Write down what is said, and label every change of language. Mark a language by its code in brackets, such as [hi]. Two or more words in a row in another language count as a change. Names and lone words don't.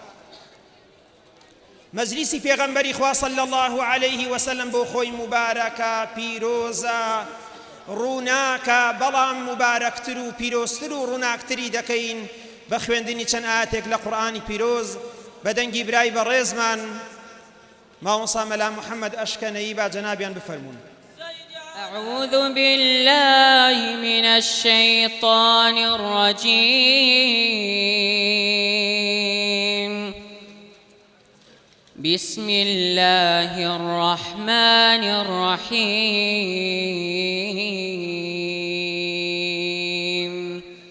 [ckb] مەجلیسی پێغەمبەری خوا [ar] صلى الله عليه وسلم [ckb] بۆ خۆی مبارەکە، پیرۆزە، ڕووناکە، بەڵام مبارەکتر و پیرۆزتر و ڕووناکتری دەکەین بە خوێندنی چەند ئاەتێک لە قورئانی پیرۆز بەدەنگی برای بەڕێزمان ماوەسا مەلا محەممەد ئەشکەنەیی با جەنابیان بفەرمون. [ar] أعوذ بالله من الشيطان الرجيم. بسم الله الرحمن الرحيم.